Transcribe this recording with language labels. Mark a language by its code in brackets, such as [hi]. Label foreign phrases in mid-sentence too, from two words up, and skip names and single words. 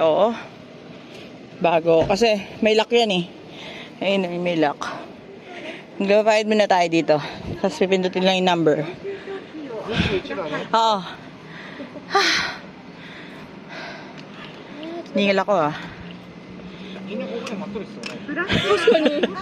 [tl] Bago. Kasi may lock yan eh. Ayun, may lock. Magbabayad muna tayo dito. Tapos pipindutin lang yung number. Oo. Ningil ako ah. [ja] みんなここで待っとるっすよね。